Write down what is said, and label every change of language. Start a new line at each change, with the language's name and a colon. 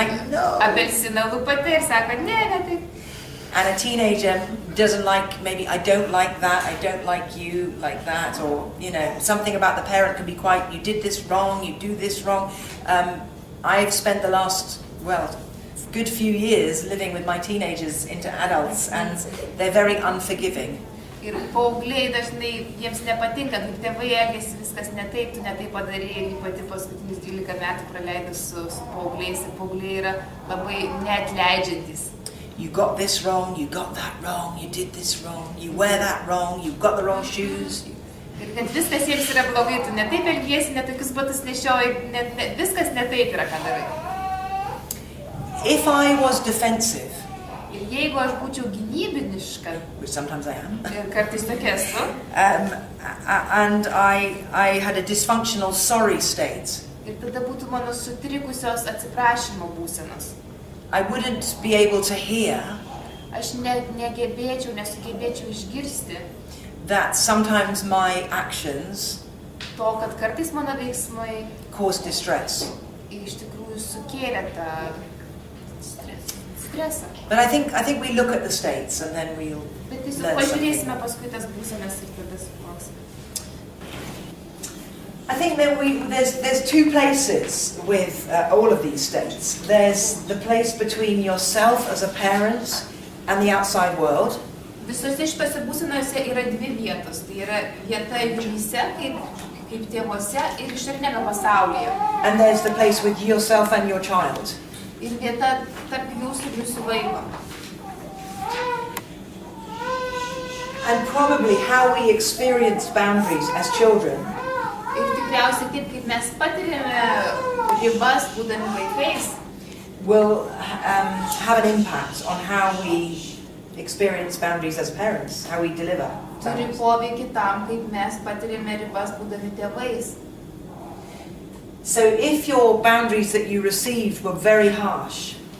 English: No.
Lithuanian: apelsiną lupate ir sako, ne, taip.
English: And a teenager doesn't like, maybe, I don't like that, I don't like you like that, or, something about the parent can be quite, you did this wrong, you do this wrong. I've spent the last, good few years living with my teenagers into adults, and they're very unforgiving.
Lithuanian: Ir paaugliai dažnai jiems nepatinka, kaip tėvai elgiasi, viskas ne taip, tu ne taip padarei, ir pati paskutinius 12 metų praleidus su paaugliais, ir paaugliai yra labai neatleidžiantys.
English: You got this wrong, you got that wrong, you did this wrong, you wear that wrong, you got the wrong shoes.
Lithuanian: Ir kad viskas jiems yra blogai, tu ne taip elgiesi, ne tokius batus nešioji, viskas ne taip yra, ką darai.
English: If I was defensive,
Lithuanian: Ir jeigu aš būčiau gynybiniška,
English: which sometimes I am,
Lithuanian: ir kartais tokia esu,
English: and I had a dysfunctional sorry state,
Lithuanian: ir tada būtų mano sutrikusios atsiprašymo būsenos,
English: I wouldn't be able to hear
Lithuanian: aš nesugebėčiau išgirsti,
English: that sometimes my actions
Lithuanian: to, kad kartais mano veiksmai
English: cause distress.
Lithuanian: iš tikrųjų sukėlė tą stresą.
English: But I think we look at the states and then we'll
Lithuanian: Bet tiesiog
English: learn
Lithuanian: pažiūrėsime
English: something.
Lithuanian: paskui tas būsenas ir tada suvoksime.
English: I think that there's two places with all of these states. There's the place between yourself as a parent and the outside world.
Lithuanian: Visose šitose būsenose yra dvi vietos. Tai yra vieta jumyse, kaip tėvuose ir išorinėme pasaulyje.
English: And there's the place with yourself and your child.
Lithuanian: Ir vieta tarp jūsų ir jūsų vaiko.
English: And probably how we experience boundaries as children
Lithuanian: Ir tikriausiai taip, kaip mes patiriame ribas būdami vaikais,
English: will have an impact on how we experience boundaries as parents, how we deliver
Lithuanian: turi
English: boundaries.
Lithuanian: poveikį tam, kaip mes patiriame ribas būdami tėvais.
English: So if your boundaries that you received were very harsh,